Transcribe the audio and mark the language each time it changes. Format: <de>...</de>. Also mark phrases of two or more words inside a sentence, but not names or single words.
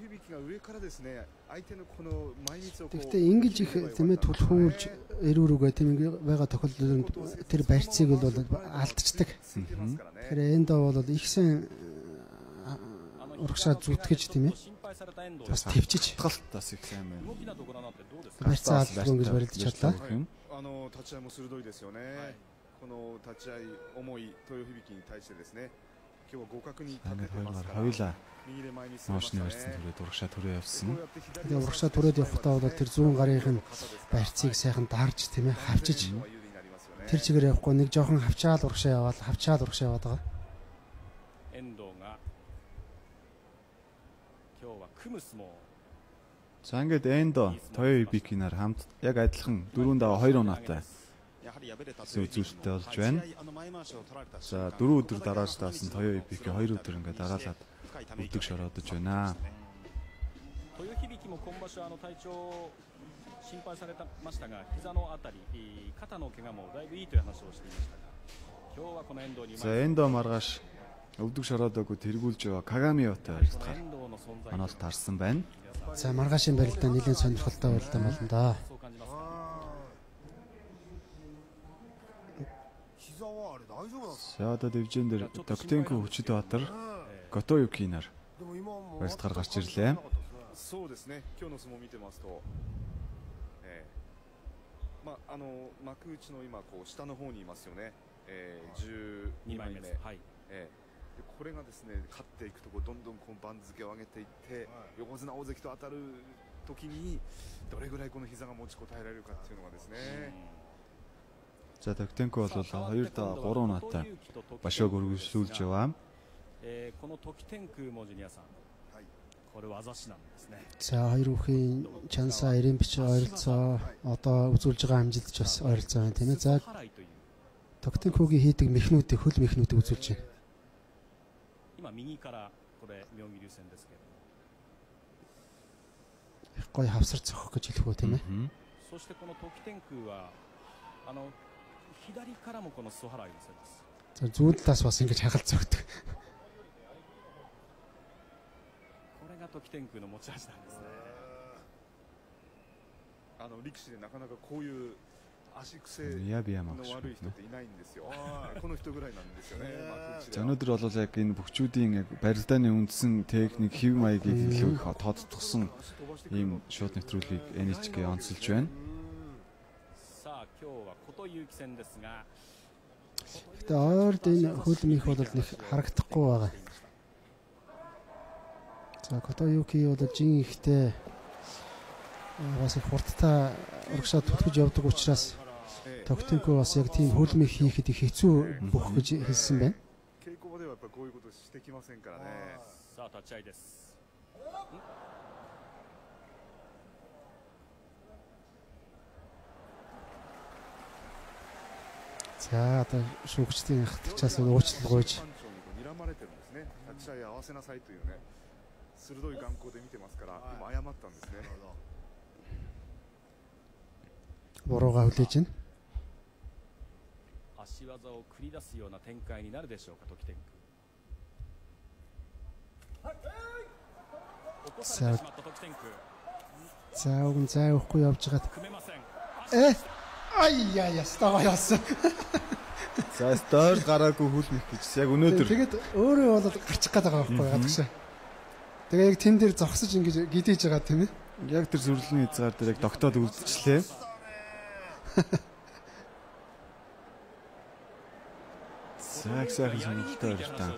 <mn>Гэхдээ ингэж их тэмээ түлхүүлж эрүүрүүгээ тийм ингээ байгаа тохиолдолд тэр барьцыг бол алдчихдаг. Тэгэхээр Эндо бол их сайн урагшаа зүтгэж тийм ээ. Бас төвчж талт бас их сайн байна. Барьцаа алдгүй ингэж барилдаж чадлаа.</mn> <ja>この立ち合い重い豊響に対してですね。今日は互角に立て</ja> <mn>Ингээд</mn> <ja>てます</ja> <mn>хоёулаа</mn> <ja>から。</ja> <mn>хоёулаа</mn> <ja>右で前に進みまし</ja> <mn>моошны</mn> <ja>た</ja> <mn>барьсан</mn> <ja>ね。</ja> <mn>түрээд урагшаа түрээ явсан. Тэгээ урагшаа түрээд явахдаа бол тэр зүүн гарынхын барьцыг сайхан дарж тийм ээ хавчиж тэр чигээр явахгүй нэг жоохон хавчаал урагшаа яваад байгаа.</mn> <ja>遠藤が今日は組む相撲</ja> <mn>За ингээд Эндо Toyo Ibiki-нар хамт яг адилхан 4-2 унаатай үзүүлэлттэй болж байна. За 4 өдөр дарааж таасан Toyo Ibiki 2 өдөр ингээд дараалаад үлдэг шороодож байна.</mn> <ja>豊響も今場所体調心配されましたが膝のあたり肩の怪我もだいぶいいという話をしていましたが今日はこの遠藤に</ja> <mn>За Эндо маргааш өвдөг шороодоогүй тэргүүлж байгаа Kagami-отой харилцаа манаас тарсан байна. За маргаашийн барилдаа нэлээд сонирхолтой барилдаа болно да. За одоо дивжин дээр Доктенко Хүчитбаатар Gotoyuki-нар барилдгаар гарч ирлээ.</mn> <ja>そうですね。今日の相撲を見てますと、幕内の今こう下の方にいますよね。12枚目。はい。これがですね勝っていくとこうどんどんこう番付を上げていって横綱大関と当たる時にどれぐらいこの膝が持ちこたえられるかっていうのがですね。</ja> <mn>За Доктенко бол 2-3 унаатай башоог үргэлжлүүлж яваа.</mn> <ja>この時天空もジュニアさん。これ技師なんですね。</ja> <mn>За хоёр бүхийн Чансаа Ирэмбич ойролцоо одоо үзүүлж байгаа амжилт ч бас ойролцоо байна тийм ээ. За Доктенкогийн хийдэг мехнүүдийг хөл мехнүүдийг үзүүлж байна.</mn> <ja>今右からこれ妙義龍戦ですけど。</ja> <mn>Гой хавсар цохох гэж хэлэх үү тийм ээ.</mn> <ja>そしてこの時天空は左からもこの裾払いを見せます。</ja> <mn>За зүүн талаас бас ингэж хагалт зөгдөг.</mn> <ja>これが時天空の持ち味なんですね。力士でなかなかこういう足癖の Ябияма 悪い人っていないんですよ。この人ぐらいなんですよね。</ja> <mn>За өнөөдөр бол яг энэ бөхчүүдийн яг барилдааны үндсэн техник хэв маягийг илүү их тооцогдсон ийм шууд нэвтрүүлгийг NHK онцолж байна.</mn> <ja>さあ今日は琴勇輝戦ですが</ja> <mn>Гэтэ ойрд энэ хөл мэх бол нэг харагдахгүй байгаа. За Gotoyuki бол жин ихтэй бас их хурдтай урагшаа түлхэж явдаг учраас Доктенко бас яг тийм хөл мэх хийхэд их хэцүү бүх гэж хэлсэн байна.</mn> <ja>稽古場ではやっぱりこういうことしてきませんからね。さあ立ち合いです。</ja> <mn>За одоо шүүгчдийн хатгчаас уучлал гуйж</mn> <ja>睨まれてるんですね。立ち合い合わせなさいというね。鋭い眼光で見てますから今謝ったんですね。</ja> <mn>буруугаа хүлээж байна.</mn> <ja>足技を繰り出すような展開になるでしょうか時天空。起こされてしまった時天空。</ja> <mn>За уг нь зай өгөхгүй явж байгаад</mn> <ja>組めません。</ja> <mn>ай яа стагаа яасан. За стойр гараагүй хөл мэх гэж яг өнөөдөр Тэгээд өөрөө болоод гарчих гээд байгаа байхгүй яадаг шээ. Тэгээ яг тэн дээр зогсож ингэж гидэж байгаа тийм ээ. яг тэр зүрлэлийн хязгаар дээр яг тогтоод үлдчихлээ. Сайхан сонирхолтой байлаа.</mn>